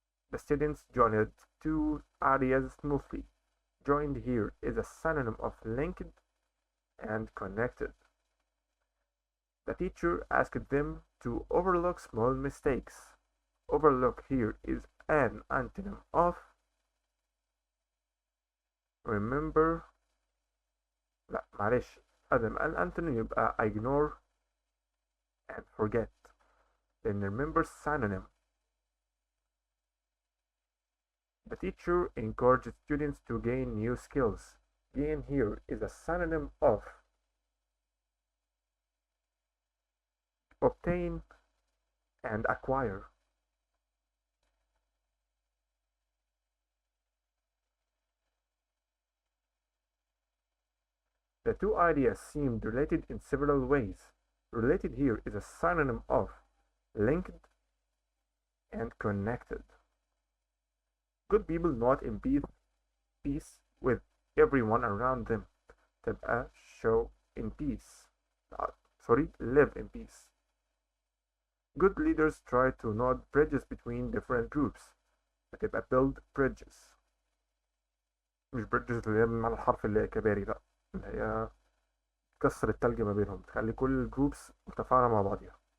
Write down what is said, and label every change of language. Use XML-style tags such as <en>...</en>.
<en>The students joined two areas smoothly. Joined here is a synonym of linked and connected. The teacher asked them to overlook small mistakes. Overlook here is an antonym of remember.</en> <ar>لا معلش ادم الانتونيم يبقى</ar> <en>ignore and forget. Then remember synonym. The teacher encouraged students to gain new skills. Gain here is a synonym of obtain and acquire. The two ideas seemed related in several ways. Related here is a synonym of linked and connected. Good people not in peace with everyone around them. تبقى show in peace. Live in peace. Good leaders try to not bridges between different groups. هتبقى build bridges.</en> <ar>مش bridges اللي هي بمعنى الحرف اللي هي كباري، لا اللي هي تكسر التلج ما بينهم، تخلي كل الجروبس متفاعلة مع بعضها.</ar>